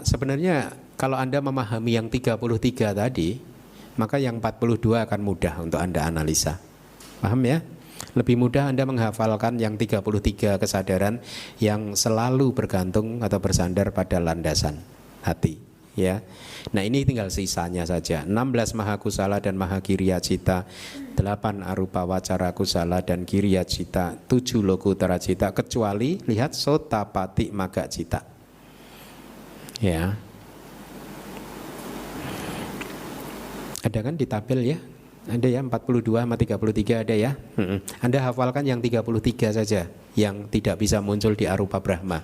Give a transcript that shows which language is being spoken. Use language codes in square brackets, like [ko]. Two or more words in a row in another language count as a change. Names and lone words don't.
[id] Sebenarnya kalau Anda memahami yang 33 tadi, maka yang 42 akan mudah untuk Anda analisa. Paham ya? Lebih mudah Anda menghafalkan yang 33 kesadaran yang selalu bergantung atau bersandar pada landasan hati, ya. Nah, ini tinggal sisanya saja. 16 mahakusala dan [pi] mahakiriya cita, [id] 8 [pi] arupa wacara kusala [id] dan [pi] kiriya cita, [id] 7 [pi] lokutara cita, [id] kecuali lihat [pi] sotapati maga cita, [id] ya. Ada kan di tabel, ya? Ada ya 42 sama 33 ada ya. Anda hafalkan yang 33 saja yang tidak bisa muncul di arupa Brahma.